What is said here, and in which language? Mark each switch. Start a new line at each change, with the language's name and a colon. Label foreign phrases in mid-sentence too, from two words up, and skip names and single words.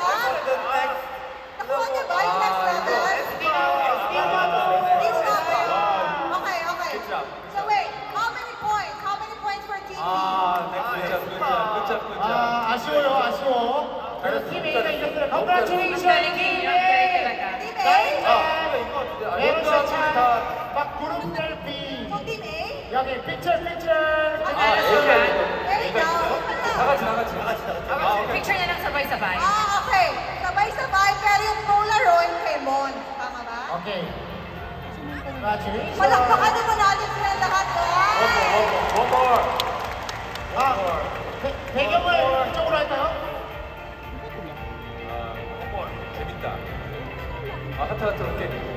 Filipino: Nakuha niya ba yung
English: next level?
Filipino: Hindi mo ba? Okay.
English: So wait, how many points? How many points for team B?
Korean: 아쉬워. 그래서 팀 A가 이겼어요.
Filipino: Ang
English: Congratulations,
Filipino: galing
Korean: 팀
Filipino: niya. Ang galing
Korean: A!
Filipino: talaga.
English: Team A?
Filipino: meron siya chan. Mag-group selfie.
English: So team A?
Korean: 여기 picture.
English: There we go.
Filipino: Picture na lang sabay-sabay. Okay. Sabay-sabay, pero yung Polaroid kay Mon. Tama ba?
English: Okay. Congratulations.
Filipino: Palakpakan naman natin sila lahat.
Korean: 배경을 이쪽으로 할까요? 재밌다. 하트 오케이.